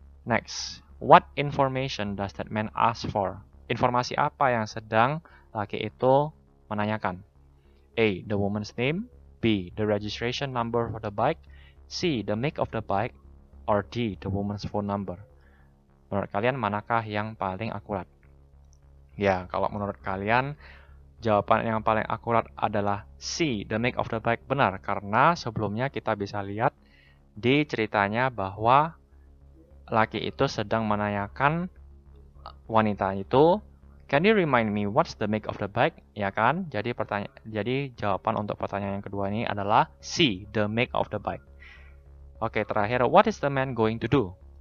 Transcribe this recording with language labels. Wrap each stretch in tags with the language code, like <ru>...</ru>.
<en>Next, what information does that man ask for?</en> <id>Informasi apa yang sedang laki itu menanyakan?</id> <en>A, the woman's name. B, the registration number for the bike. C, the make of the bike. Or D, the woman's phone number.</en> <id>Menurut kalian manakah yang paling akurat? Ya, kalau menurut kalian jawaban yang paling akurat adalah</id> <en>C, the make of the bike,</en> <id>benar. Karena sebelumnya kita bisa lihat di ceritanya bahwa laki itu sedang menanyakan wanita itu,</id> <en>"Can you remind me what's the make of the bike?"</en> <id>Ya kan? Jadi jawaban untuk pertanyaan yang kedua ini adalah</id> <en>C, the make of the bike.</en> <id>Oke, terakhir,</id> <en>what is the man going to do?</en>